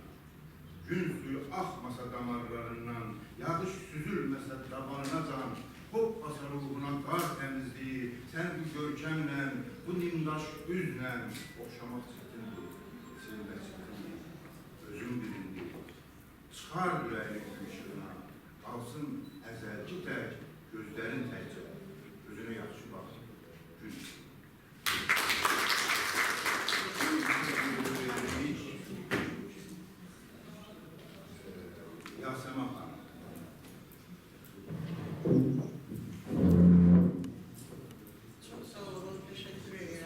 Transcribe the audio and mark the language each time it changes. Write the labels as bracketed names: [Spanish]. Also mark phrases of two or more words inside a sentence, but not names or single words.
[Azerbaijani] Gün suyu axmasa damarlarından, yağış süzülməsə tabanına can, hopmasa ruhuna qar təmizliyi, sən bu görkəmlə, bu nimdaş üzlə oxşamaq çətindir, sevmək çətindir, özün bilindir. Çıxar ürəyini gün ışığına, qalsın əzəlci tək, gözlərin təkcə, özünə yaxşı bax, gün ışığına. [Turkish] Yasemin Hanım. Çok sağ olun, teşekkür ederim.